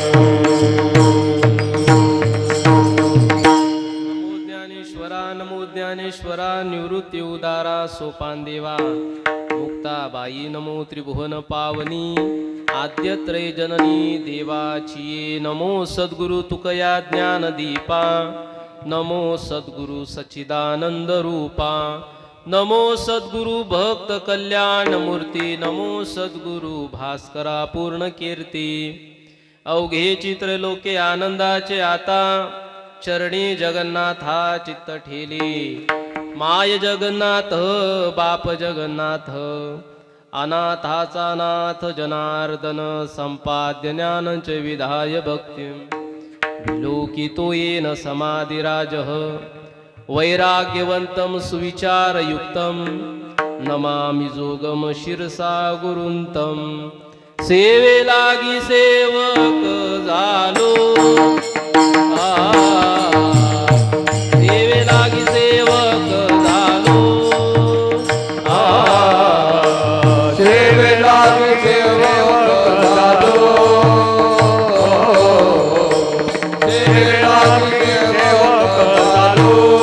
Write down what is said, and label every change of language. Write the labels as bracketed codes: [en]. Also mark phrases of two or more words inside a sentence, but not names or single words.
[mr] नमो ज्ञानेश्वरा निवृत्ती उदारा सोपान देवा मुक्ताबाई नमो त्रिभुवन पावनी आद्यत्रय जननी देवाची नमो सद्गुरु तुकया ज्ञान दीपा नमो सद्गुरु सच्चिदानंद रूपा नमो सद्गुरु भक्त कल्याण मूर्ती नमो सद्गुरु भास्करा पूर्ण कीर्ती अवघे चित्रलोके आनंदाचे आता चरणी जगन्नाथा चित्त ठेली माय जगन्नाथ बाप जगन्नाथ अनाथाचा नाथ जनार्दन [sa] संपाद्य ज्ञानच विधाय भक्तिं विलोकितो येन समाधिराजः वैराग्यवन्तं सुविचारयुक्तं नमामि जोगम शिरसा गुरुंतं [mr] सेवे लागी सेवक झालो सेवे लागी सेवक झालो सेवे लागी सेवक झालो सेवे लागी सेवक झालो